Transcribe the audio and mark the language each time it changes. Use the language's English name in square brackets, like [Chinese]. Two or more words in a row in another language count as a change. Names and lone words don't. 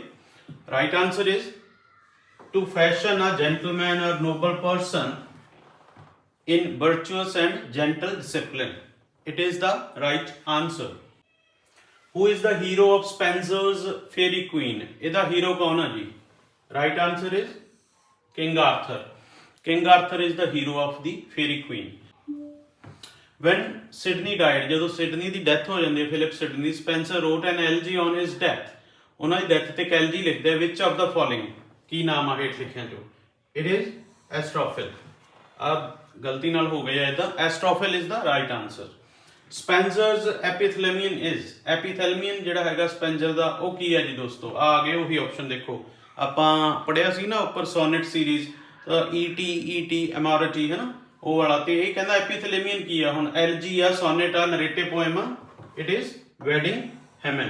[English] right answer is to fashion a gentleman or noble person in virtuous and gentle discipline. it is the right answer. Who is the hero of Spenser's Fairy Queen? [Punjabi] ਇਹਦਾ ਹੀਰੋ ਕੌਣ ਆ ਜੀ? [English] right answer is King Arthur. King Arthur is the hero of the Fairy Queen. When Sidney died, [Punjabi] ਜਦੋਂ ਸਿਡਨੀ ਦੀ ਡੈਥ ਹੋ ਜਾਂਦੀ ਹੈ, ਫਿਲਿਪ ਸਿਡਨੀ, ਸਪੈਂਸਰ [English] wrote an elegy on his death. [Punjabi] ਉਹਨਾਂ ਦੀ ਡੈਥ ਤੇ ਐਲਜੀ ਲਿਖਦੇ [English] which of the following, [Punjabi] ਕੀ ਨਾਮ ਆ ਹੇਠ ਲਿਖਿਆਂ ਚੋਂ? [English] It is Astrophil. [Punjabi] ਆ ਗਲਤੀ ਨਾਲ ਹੋ ਗਿਆ ਇਹਦਾ, [English] Astrophil is the right answer. Spenser's epithalamion is, [Punjabi] epithalamion ਜਿਹੜਾ ਹੈਗਾ ਸਪੈਂਸਰ ਦਾ, ਉਹ ਕੀ ਹੈ ਜੀ ਦੋਸਤੋ? ਆ ਗਏ ਉਹੀ ਆਪਸ਼ਨ, ਦੇਖੋ ਆਪਾਂ ਪੜਿਆ ਸੀ ਨਾ ਉੱਪਰ [English] sonnet series, [Punjabi] ਈਟੀ ਐਮੋਰਿਟੀ ਹੈ ਨਾ, ਉਹ ਵਾਲਾ, ਤੇ ਇਹ ਕਹਿੰਦਾ ਐਪੀਥੈਲੇਮੀਅਨ ਕੀ ਆ? [English] ਹੁਣ ਐਲਜੀ ਆ, ਸੋਨੇਟ ਆ, narrative poem ਆ, it is wedding hymn.